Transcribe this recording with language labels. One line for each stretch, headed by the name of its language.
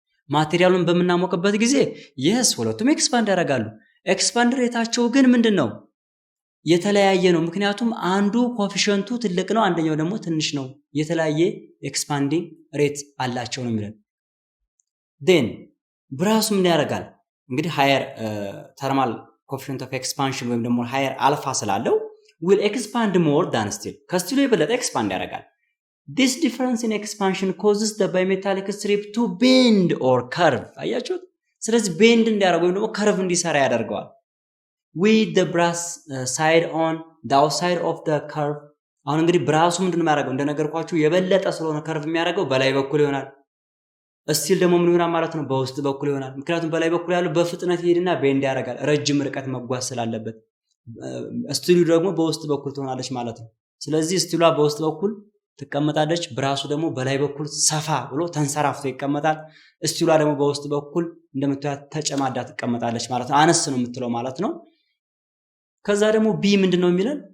Amharic: ማቴሪያሉን በምናሞቅበት ጊዜ yes ሁለቱም ኤክስፓንድ ያደርጋሉ። ኤክስፓንድ ሬታቸው ግን ምንድነው? የተለያየ ነው። ምክንያቱም አንዱ ኮኤፊሽንቱ ትልቅ ነው፣ አንደኛው ደግሞ ትንሽ ነው። የተለያየ ኤክስፓንዲንግ ሬት አላቸው ነው የሚለን። then ብራሱ ምን ያደርጋል? እንግዲህ ሃየር ተርማል ኮኤፊሽንት ኦፍ ኤክስፓንሽን ወይም ደግሞ ሃየር አልፋ ስላለው
English: will expand more than steel
Amharic: ከስቲሉ የበለጠ ኤክስፓንድ ያደርጋል።
English: this difference in expansion causes the bimetallic strip to bend or curve
Amharic: አያችሁት? ስለዚህ ቤንድ እንዲያደርግ ወይም ደግሞ ከርቭ እንዲሰራ ያደርገዋል።
English: with the brass side on the outside of the curve
Amharic: አሁን እንግዲህ ብራሱ ምንድነው የሚያደርገው? እንደነገርኳችሁ የበለጠ ስለሆነ ከርቭ የሚያደርገው በላይ በኩል ይሆናል። ስቲል ደግሞ ምን ይሆናል ማለት ነው? በውስጥ በኩል ይሆናል። ምክንያቱም በላይ በኩል ያለው በፍጥነት ይሄድና ቤንድ ያደርጋል፣ ረጅም ርቀት መጓዝ ስላለበት። ስቲሉ ደግሞ በውስጥ በኩል ትሆናለች ማለት ነው። ስለዚህ ስቲሏ በውስጥ በኩል ትቀመጣለች፣ ብራሱ ደግሞ በላይ በኩል ሰፋ ብሎ ተንሰራፍቶ ይቀመጣል። ስቲሏ ደግሞ በውስጥ በኩል እንደምታዩት ተጨማዳ ትቀመጣለች ማለት ነው። አነስ ነው የምትለው ማለት ነው። ከዛ ደግሞ ቢ ምንድነው የሚለን?